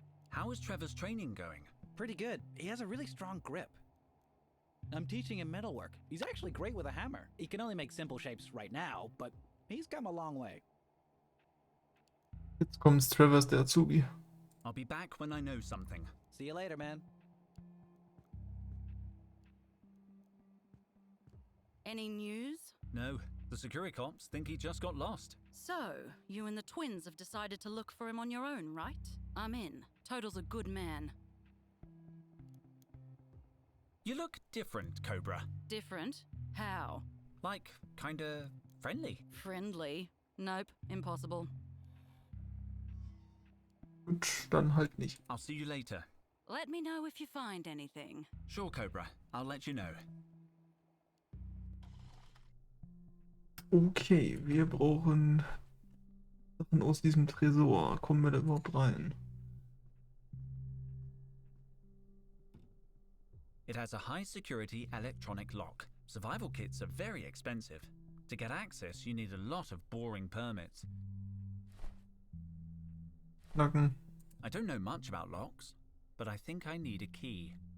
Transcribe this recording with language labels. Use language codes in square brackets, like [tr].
[en] How is Trevor's training going? Pretty good. He has a really strong grip. I'm teaching him metalwork. He's actually great with a hammer. He can only make simple shapes right now, but he's come a long way. [de] Jetzt kommt Travers, der Azubi. [en] I'll be back when I know something. See you later, man. Any news? No, the SecuriCops think he just got lost. So, you and the twins have decided to look for him on your own, right? I'm in. Total's a good man. You look different, Cobra. Different? How? Like, kinda friendly. Friendly? Nope, impossible. [de] Gut, dann halt nicht. [en] I'll see you later. Let me know if you find anything. Sure, Cobra. I'll let you know. [de] Okay, wir brauchen Sachen aus diesem Tresor. Kommen wir da überhaupt rein? [en] It has a high-security electronic lock. Survival kits are very expensive. To get access, you need a lot of boring permits. [de] Knacken. [en] I don't know much about locks, but I think I need a key.